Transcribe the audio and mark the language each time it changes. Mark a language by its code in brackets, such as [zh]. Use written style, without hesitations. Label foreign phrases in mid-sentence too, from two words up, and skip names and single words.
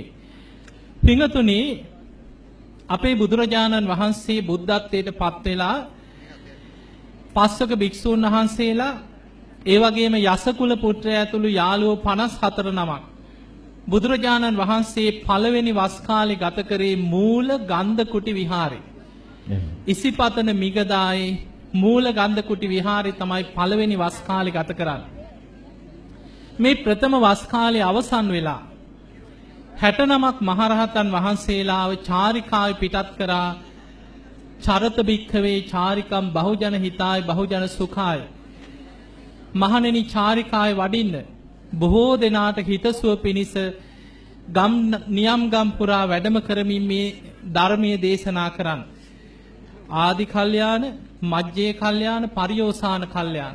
[si] පින්තුනි, අපේ බුදුරජාණන් වහන්සේ බුද්ධත්වයට පත් වෙලා පස්වක භික්ෂූන් වහන්සේලා ඒ වගේම යසකුල පුත්‍රයා ඇතුළු යාළුවෝ 54 නමක් බුදුරජාණන් වහන්සේ පළවෙනි වස් කාලේ ගත කරේ මූල ගන්ධ කුටි විහාරේ. ඉසිපතන මිගදායේ මූල ගන්ධ කුටි විහාරේ තමයි පළවෙනි වස් කාලේ ගත කරන්නේ. මේ ප්‍රථම වස් කාලේ අවසන් වෙලා 69ක් මහරහතන් වහන්සේලාව චාරිකාවේ පිටත් කරා. [pi] චරත භික්ඛවේ චාරිකම් බහුජන හිතාය බහුජන සුඛාය. [si] මහණෙනි, චාරිකාවේ වඩින්න බොහෝ දෙනාට හිතසුව පිණිස ගම් නියම් ගම් පුරා වැඩම කරමින් මේ ධර්මයේ දේශනා කරන්න. [pi] ආදි කල්යාණ, මජ්ජේ කල්යාණ, පරියෝසాన කල්යාණ.